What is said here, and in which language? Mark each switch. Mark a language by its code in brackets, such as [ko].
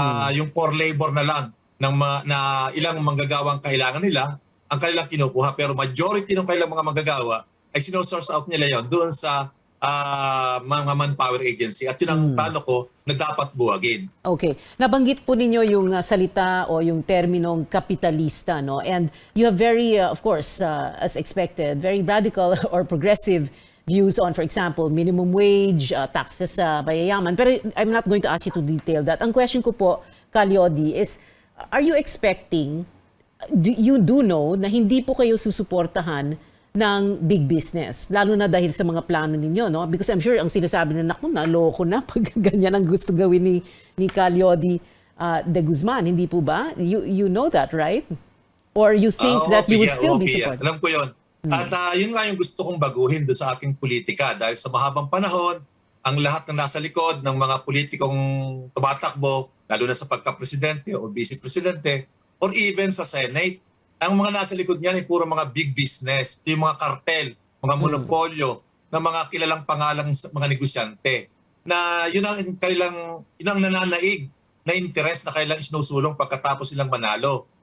[tl] Yung core labor na lang na ilang manggagawang kailangan nila ang kanilang kinukuha. Pero majority ng kanilang mga manggagawa ay sinosource out nila yon doon sa mga manpower agency. At yun ang plano ko na dapat buwagin. Okay. Nabanggit po ninyo yung salita o yung terminong kapitalista, no? [en] And you have very, of course, as expected, very radical or progressive views on, for example, minimum wage, taxes [tl] sa mayayaman. [en] Pero I'm not going to ask you to detail that. [tl] Ang question ko po, Calyodi, [en] is are you expecting, you do know [tl] na hindi po kayo susuportahan ng big business, lalo na dahil sa mga plano ninyo, no? [en] Because I'm sure [tl] ang sinasabi na, naku, naloko na pag ganyan ang gusto gawin ni Calyodi de Guzman, hindi po ba? [en] You know that, right? Or you think that you would still be supported? [tl] Alam ko yun. At yun nga yung gusto kong baguhin doon sa aking politika dahil sa mahabang panahon, ang lahat ng nasa likod ng mga politikong tumatakbo, lalo na sa pagka-presidente o vice-presidente, or even sa Senate, ang mga nasa likod niyan ay puro mga big business, yung mga kartel, mga monopolyo, ng mga kilalang pangalang mga negosyante, na yun ang nananaig na interest na kailang isinusulong pagkatapos silang manalo.